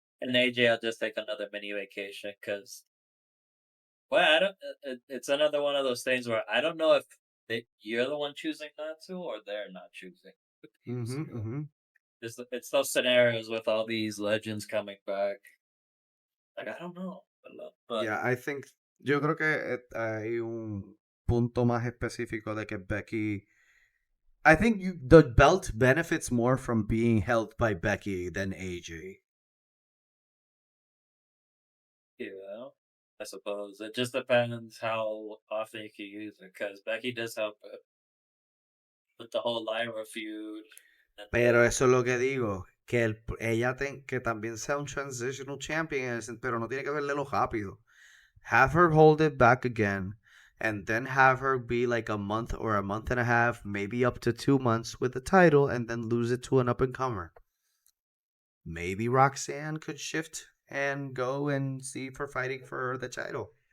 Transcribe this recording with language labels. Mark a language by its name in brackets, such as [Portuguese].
[English] and AJ will just take another mini vacation because. Well, I don't. It's another one of those things where I don't know if you're the one choosing not to, or they're not choosing with the Mm-hmm, UCO. mm-hmm. It's those scenarios with all these legends coming back. Like I don't know, but Yeah, I think, [Spanish] yo creo que hay un punto más específico de que Becky. [English] I think the belt benefits more from being held by Becky than AJ. you know, I suppose it just depends how often you can use it. Because Becky does help it with the whole Lyra feud and [Spanish] Pero [English] the. [Spanish] eso es lo que digo, que ella que también sea un [English] transitional champion, [Spanish] pero no tiene que verlo rápido. [English] Have her hold it back again, and then have her be like a month or a month and a half, maybe up to 2 months with the title, and then lose it to an up and comer. Maybe Roxanne could shift and go and see for fighting for the title.